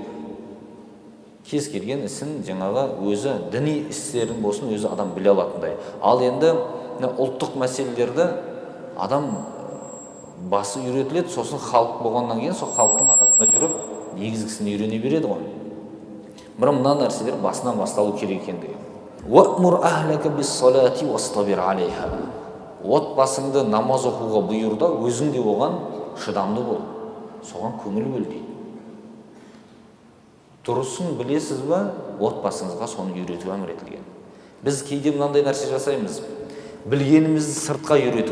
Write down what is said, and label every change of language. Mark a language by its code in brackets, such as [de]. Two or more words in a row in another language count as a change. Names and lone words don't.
[kk] Кез келген ісін жаңағы өзі діни істерін болсын өзі адам біле алатындай. Ал енді ұлттық мәселелерді адам басы үйретіледі, сосын халық болғаннан кейін сол халықтың арасында жүріп негізгісін үйрене береді ғой. Бірақ мына нәрселер басынан басталу керек екендігі. [ar] وأمر أهلك بالصلاة واصطبر عليها. [kk] Отбасыңды намаз оқуға бұйырда, өзің де оған шыдамды бол. Соған көңіл бөл дейді. Дұрысын білесіз бе, отбасыңызға соны үйрету әмір етілген. Біз кейде мынандай нәрсе жасаймыз. Білгенімізді сыртқа үйрету.